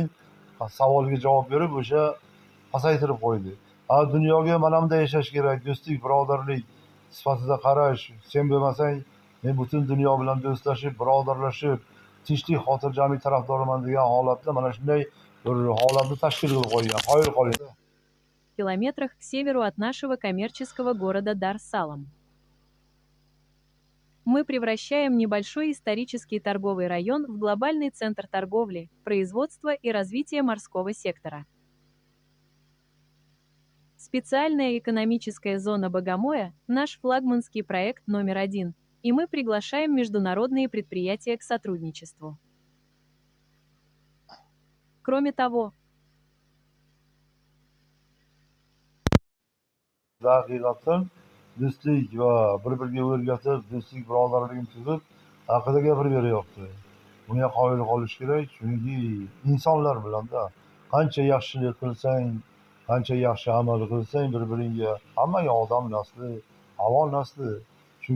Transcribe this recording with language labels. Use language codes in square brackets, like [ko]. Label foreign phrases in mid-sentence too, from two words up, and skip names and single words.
[uz] Savolga javob berib o'sha pasaytirib qo'ydi. Dunyoga mana bunday yashash kerak, do'stlik, birodarlik sifatida qarash. Sen bo'lmasang, men butun dunyo bilan do'stlashib, birodarlashib, tinchlik, xotirjamlik tarafdoriman degan holatda mana shunday bir holatni tashkil qilib qo'ygan. Qoyil qoling. [ru] километрах к северу от нашего коммерческого города Дар-Салам. Мы превращаем небольшой исторический торговый район в глобальный центр торговли, производства и развития морского сектора. Специальная экономическая зона Богомоя – наш флагманский проект номер 1, и мы приглашаем международные предприятия к сотрудничеству. Кроме того, [uz] haqiqatdan do'stlik va bir-biriga o'rgatib, do'stlik, birodarlikni tuzib, haqida gapirib beryapti. Bunga qoyil qolish kerak, chunki insonlar bilanda qancha yaxshilik qilsang, qancha yaxshi amal qilsang bir-biringga, hammaga odam nasli, havon nasli.